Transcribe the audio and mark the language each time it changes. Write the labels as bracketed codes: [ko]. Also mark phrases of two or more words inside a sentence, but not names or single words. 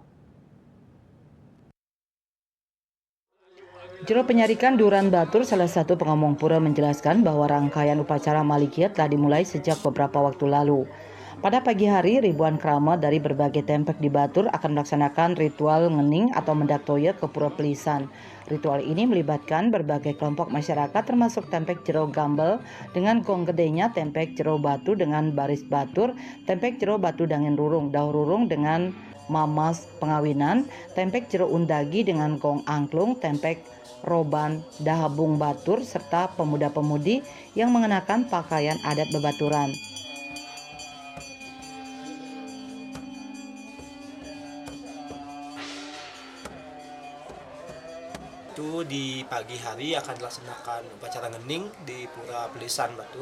[id] Juru Penyarikan Duren Batur, salah satu pengomong pura, menjelaskan bahwa rangkaian upacara Malikiyah telah dimulai sejak beberapa waktu lalu. Pada pagi hari, ribuan keramat dari berbagai tempek di Batur akan melaksanakan ritual ngening atau mendaktoye ke Pura Pelisan. Ritual ini melibatkan berbagai kelompok masyarakat termasuk tempek jero gambel dengan gong gedenya, tempek jero batu dengan baris batur, tempek jero batu dangin rurung, daur rurung dengan mamas pengawinan, tempek jero undagi dengan gong angklung, tempek roban dahabung batur, serta pemuda-pemudi yang mengenakan pakaian adat bebaturan. Itu di pagi hari akan dilaksanakan upacara ngening di Pura Pelisan Batur.